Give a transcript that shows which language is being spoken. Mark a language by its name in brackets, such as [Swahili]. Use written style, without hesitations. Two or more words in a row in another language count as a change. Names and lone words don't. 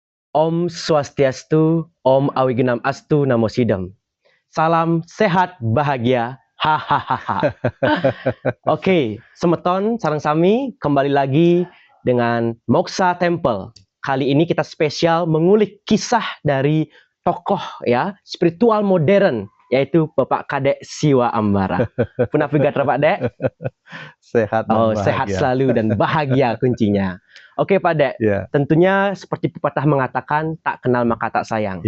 [Sanskrit] Om Swastiastu, Om Awigunam Astu, Namo Sidam. [Indonesian] Salam sehat bahagia. Hahaha. Oke, [Balinese] semeton sareng sami [Indonesian] kembali lagi dengan Moksa Temple. Kali ini kita spesial mengulik kisah dari tokoh ya spiritual modern, yaitu Bapak Kadek Siwa Ambara. [Balinese] Punavigator Pak Dek? [Indonesian] Sehat dan bahagia. Sehat selalu dan bahagia kuncinya. Oke Pak Dek, tentunya seperti pepatah mengatakan tak kenal maka tak sayang.